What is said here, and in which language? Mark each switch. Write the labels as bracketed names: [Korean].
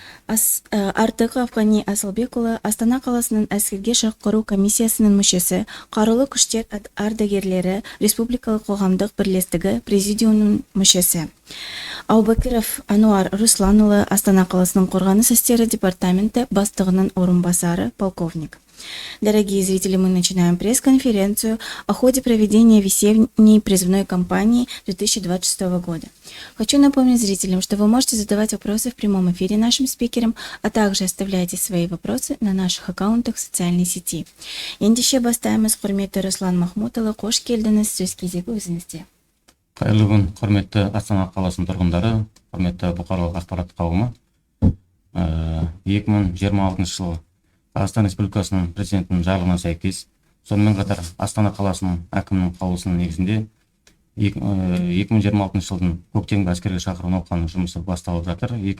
[Kazakh] Артық Афғани Асылбекұлы, Астана қаласының әскерге шақыру комиссиясының мүшесі, қарулы күштер ардагерлері Республикалық қоғамдық бірлестігі президиумының мүшесі. Аубакиров Ануар Русланұлы, Астана қаласының қорғаныс істері департаменті бастығының орынбасары, полковник. [Russian] Дорогие зрители, мы начинаем пресс-конференцию о ходе проведения весенней призывной кампании 2026 года. Хочу напомнить зрителям, что вы можете задавать вопросы в прямом эфире нашим спикерам, а также оставляйте свои вопросы на наших аккаунтах в социальной сети. [Kazakh] Ендеше бастаймыз, құрметті Руслан Махмутұлы, қош келдіңіз, сөз кезегі өзіңізде. Қайырлы күн, құрметті Астана қаласының тұрғындары, құрметті бұқаралық ақпарат қауымы. 2026 жылы Қазақстан Республикасының президентінің жарлығына сәйкес, сонымен қатар Астана қаласының әкімінің қаулысының негізінде 2026 жылдың көктемгі әскерге шақыру науқанының жұмысы басталып жатыр.